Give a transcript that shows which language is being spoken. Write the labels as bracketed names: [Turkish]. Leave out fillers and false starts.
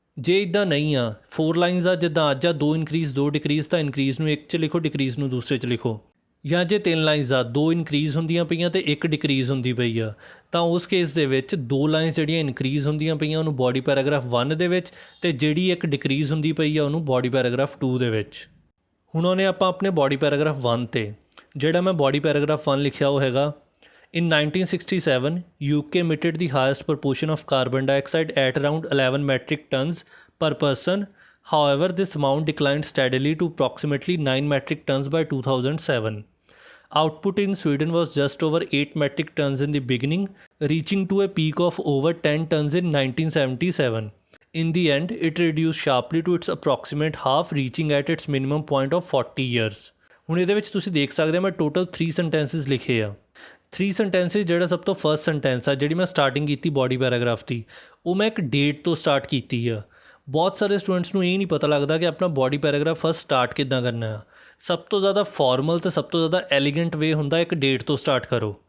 [Punjabi] ਜੇ ਇੱਦਾਂ ਨਹੀਂ ਆ, 4 ਲਾਈਨਸ ਆ ਜਿੱਦਾਂ ਅੱਜ ਆ, 2 ਇਨਕਰੀਜ਼ 2 ਡਿਕਰੀਜ਼, ਤਾਂ ਇਨਕਰੀਜ਼ ਨੂੰ ਇੱਕ 'ਚ ਲਿਖੋ, ਡਿਕਰੀਜ਼ ਨੂੰ ਦੂਸਰੇ 'ਚ ਲਿਖੋ। ਜਾਂ ਜੇ 3 ਲਾਈਨਸ ਆ, 2 ਇਨਕਰੀਜ਼ ਹੁੰਦੀਆਂ ਪਈਆਂ ਅਤੇ ਇੱਕ ਡਿਕਰੀਜ਼ ਹੁੰਦੀ ਪਈ ਆ, ਤਾਂ ਉਸ ਕੇਸ ਦੇ ਵਿੱਚ 2 ਲਾਈਨਸ ਜਿਹੜੀਆਂ ਇਨਕਰੀਜ਼ ਹੁੰਦੀਆਂ ਪਈਆਂ ਉਹਨੂੰ ਬਾਡੀ ਪੈਰਾਗ੍ਰਾਫ 1 ਦੇ ਵਿੱਚ, ਅਤੇ ਜਿਹੜੀ ਇੱਕ ਡਿਕਰੀਜ਼ ਹੁੰਦੀ ਪਈ ਆ ਉਹਨੂੰ ਬਾਡੀ ਪੈਰਾਗ੍ਰਾਫ 2 ਦੇ ਵਿੱਚ। ਹੁਣ ਉਹਨੇ ਆਪਾਂ ਆਪਣੇ ਬਾਡੀ ਪੈਰਾਗ੍ਰਾਫ 1 'ਤੇ, ਜਿਹੜਾ ਮੈਂ ਬਾਡੀ ਪੈਰਾਗ੍ਰਾਫ 1 ਲਿਖਿਆ ਉਹ ਹੈਗਾ, [English] In 1967, UK emitted the highest proportion of carbon dioxide at around 11 metric tons per person. However, this amount declined steadily to approximately 9 metric tons by 2007. Output in Sweden was just over 8 metric tons in the beginning, reaching to a peak of over 10 tons in 1977. In the end, it reduced sharply to its approximate half, reaching at its minimum point of 40 years. [Punjabi] ਹੁਣ ਇਹਦੇ ਵਿੱਚ ਤੁਸੀਂ ਦੇਖ ਸਕਦੇ ਹੋ ਮੈਂ total 3 ਸੈਂਟੈਂਸਿਸ ਲਿਖੇ ਆ। 3 ਸੈਂਟੈਂਸਿਸ, ਜਿਹੜਾ ਸਭ ਤੋਂ ਫਸਟ ਸੈਂਟੈਂਸ ਆ ਜਿਹੜੀ ਮੈਂ ਸਟਾਰਟਿੰਗ ਕੀਤੀ ਬਾਡੀ ਪੈਰਾਗ੍ਰਾਫ ਦੀ, ਉਹ ਮੈਂ ਇੱਕ ਡੇਟ ਤੋਂ ਸਟਾਰਟ ਕੀਤੀ ਆ। ਬਹੁਤ ਸਾਰੇ ਸਟੂਡੈਂਟਸ ਨੂੰ ਇਹ ਨਹੀਂ ਪਤਾ ਲੱਗਦਾ ਕਿ ਆਪਣਾ ਬਾਡੀ ਪੈਰਾਗ੍ਰਾਫ ਫਸਟ ਸਟਾਰਟ ਕਿੱਦਾਂ ਕਰਨਾ ਆ। ਸਭ ਤੋਂ ਜ਼ਿਆਦਾ ਫਾਰਮਲ ਤੇ ਸਭ ਤੋਂ ਜ਼ਿਆਦਾ ਐਲੀਗੈਂਟ ਵੇ ਹੁੰਦਾ ਇੱਕ ਡੇਟ ਤੋਂ ਸਟਾਰਟ ਕਰੋ।